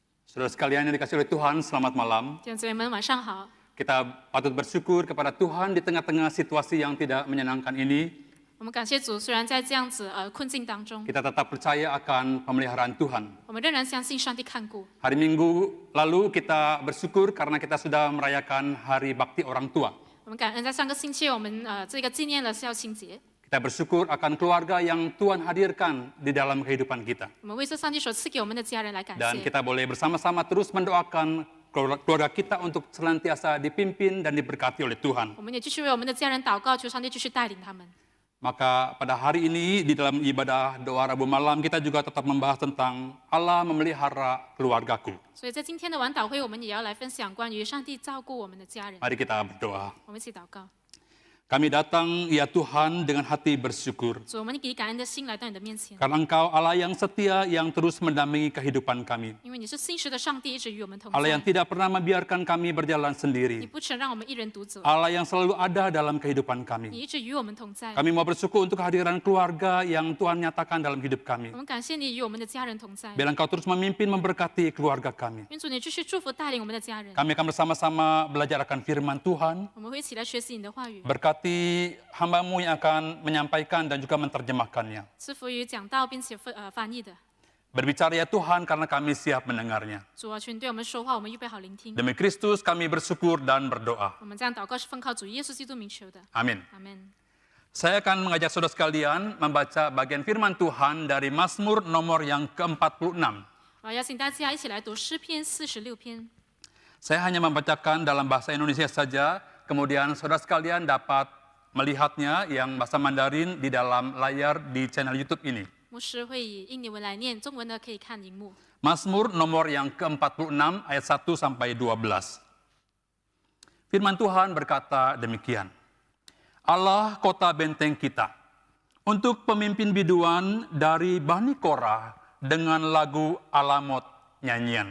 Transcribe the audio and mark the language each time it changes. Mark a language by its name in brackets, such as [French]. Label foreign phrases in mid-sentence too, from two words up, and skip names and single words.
[Indonesian] Saudara sekalian yang dikasihi oleh Tuhan, selamat malam. [Chinese] 弟兄姊妹们，晚上好。 [Indonesian] Kita patut bersyukur kepada Tuhan di tengah-tengah situasi yang tidak menyenangkan ini. [Chinese] 我们感谢主，虽然在这样子困境当中， [Indonesian] Kita tetap percaya akan pemeliharaan Tuhan. [Chinese] 我们仍然相信上帝看顾。 [Indonesian] Hari Minggu lalu kita bersyukur karena kita sudah merayakan Hari Bakti Orang Tua. [Chinese] 我们感恩在上个星期，我们这个纪念了孝亲节。 [Indonesian] Kita bersyukur akan keluarga yang Tuhan hadirkan di dalam kehidupan kita. [Chinese] 我们为这上帝所赐给我们的家人来感 [Indonesian] Dan [Chinese] 谢。 [Indonesian] kita boleh bersama-sama terus mendoakan keluarga kita untuk senantiasa dipimpin dan diberkati oleh Tuhan. [Chinese] 我们也继续为我们的家人祷告，求上帝继续带领他们。 [Indonesian] Maka pada hari ini di dalam ibadah doa Rabu malam kita juga tetap membahas tentang Allah memelihara keluargaku. [Chinese] 所以在今天的晚祷会，我们也要来分享关于上帝照顾我们的家人。 [Indonesian] Mari kita berdoa. [Chinese] 我们一起祷告。 [Indonesian] Kami datang, ya Tuhan, dengan hati bersyukur. [Chinese] 主，我们以感恩的心来到你的面前， [Indonesian] Karena Engkau Allah yang setia yang terus mendampingi kehidupan kami. [Chinese] 因为你是信实的上帝，一直与我们同 [Indonesian] Allah yang [Chinese] 在。 [Indonesian] tidak pernah membiarkan kami berjalan [Chinese] 你 [Indonesian] sendiri. [Chinese] 不曾让我们一人独走， [Indonesian] Allah yang selalu ada dalam kehidupan [Chinese] 你 [Indonesian] kami. [Chinese] 一直与我们同在。 [Indonesian] Kami mau bersyukur untuk kehadiran keluarga yang Tuhan nyatakan dalam hidup kami. [Chinese] 我们感谢你与我们的家人同在。 [Indonesian] Biar Engkau terus memimpin memberkati keluarga kami. [Chinese] 愿主你继续祝福带领我们的家人。 [Indonesian] Kami akan bersama-sama belajar akan firman Tuhan. [Chinese] 我们会一起来学习你的话语， [Indonesian] Berkati hamba-Mu yang akan menyampaikan dan juga menerjemahkannya. [Chinese] 赐福于讲道并且翻译的。 [Indonesian] Berbicara ya Tuhan karena kami siap mendengarnya. [Chinese] 主啊，求你对我们说话，我们预备好聆听。 [Indonesian] Demi Kristus kami bersyukur dan berdoa. [Chinese] 我们这样祷告是奉靠主耶稣基督名求的， [Indonesian] Amin. [Chinese] 阿门。 [Indonesian] Saya akan mengajak saudara sekalian membaca bagian firman Tuhan dari Mazmur nomor yang ke-46. [Chinese] 我要邀请大家一起来读诗篇46篇。 [Indonesian] Saya hanya membacakan dalam bahasa Indonesia saja, kemudian saudara sekalian dapat melihatnya yang bahasa Mandarin di dalam layar di channel YouTube ini. [Chinese] 牧师会以印尼文来念，中文的可以看荧幕。 [Indonesian] Mazmur nomor yang ke-46 ayat 1 sampai 12. Firman Tuhan berkata demikian. Allah kota benteng kita, untuk pemimpin biduan dari Bani Korah dengan lagu alamot nyanyian.